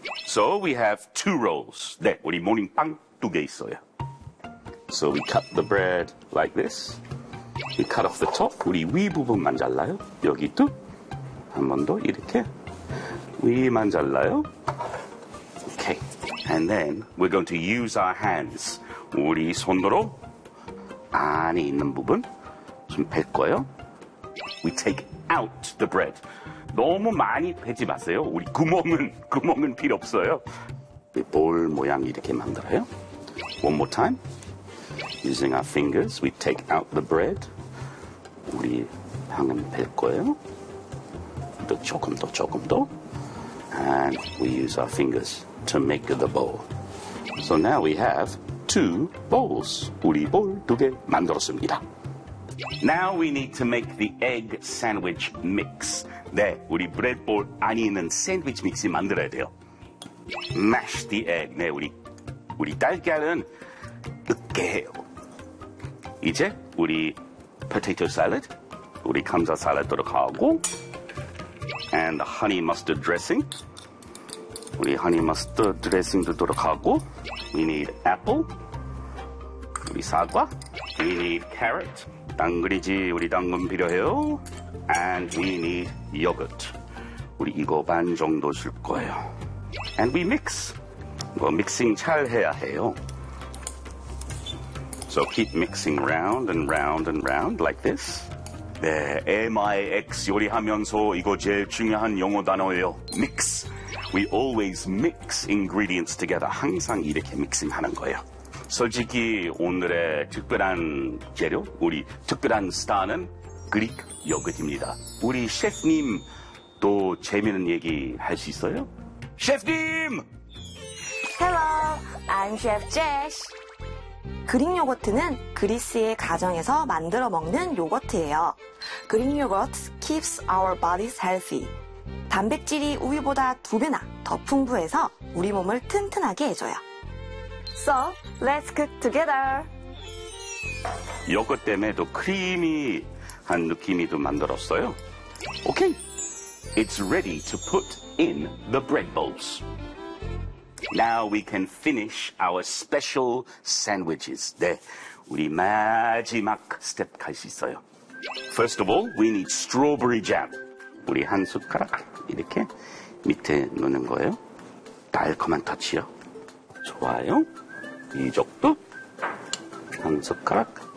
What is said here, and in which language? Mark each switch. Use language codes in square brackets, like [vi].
[en] So, we have two rolls. [ko] 네, 우리 모닝빵 두 개 있어요. [en] So, we cut the bread like this. We cut off the top. [ko] 우리 위 부분만 잘라요. 여기도 한 번 더 이렇게 위만 잘라요. [en] Okay. And then, we're going to use our hands. [ko] 우리 손으로 안에 있는 부분 좀 뺄 거예요. [en] We take out the bread. [ko] 너무 많이 빼지 마세요. 우리 구멍은 필요 없어요. 볼 모양 이렇게 만들어요. [en] One more time. Using our fingers, we take out the bread. [ko] 우리 향은 뺄 거예요. 조금 더. [en] And we use our fingers to make the bowl. So now we have two bowls. [ko] 우리 볼 두 개 만들었습니다. [en] Now we need to make the egg sandwich mix. [ko] 네, 우리 브레드볼 안에 있는 샌드위치 믹스 만들어야 돼요. [en] Mash the egg. [ko] 네, 우리 달걀은 으깨해요. 이제 우리 [en] potato salad, [ko] 우리 감자 샐러드 들어가고, [en] and the honey mustard dressing, [ko] 우리 honey mustard dressing도 들어가고, [en] we need apple, [ko] 우리 사과, [en] we need carrot, [ko] 당근이지, 우리 당근 필요해요. [en] And we need yogurt. [ko] 우리 이거 반 정도 줄 거예요. [en] And we mix. [ko] 이거 믹싱 잘 해야 해요. [en] So keep mixing round and round and round like this. [ko] 네, M-I-X 요리하면서 이거 제일 중요한 영어 단어예요. [en] Mix. We always mix ingredients together. [ko] 항상 이렇게 믹싱하는 거예요. 솔직히 오늘의 특별한 재료, 우리 특별한 스타는 그릭 요거트입니다. 우리 셰프님 또 재미있는 얘기 할 수 있어요? 셰프님! [en] Hello, I'm Chef Jesh. [ko] 그릭 요거트는 그리스의 가정에서 만들어 먹는 요거트예요. [en] 그릭 요거트 keeps our bodies healthy. [ko] 단백질이 우유보다 두 배나 더 풍부해서 우리 몸을 튼튼하게 해줘요. [en] So, let's cook together. [ko] 요거 때문에 또 크리미한 느낌이 또 만들었어요. [en] Okay, it's ready to put in the bread bowls. Now we can finish our special sandwiches. [ko] 네, 우리 마지막 스텝 갈 수 있어요. [en] First of all, we need strawberry jam. [ko] 우리 한 숟가락 이렇게 밑에 넣는 거예요. 달콤한 터치요. 좋아요. 이 적도 한 숟가락.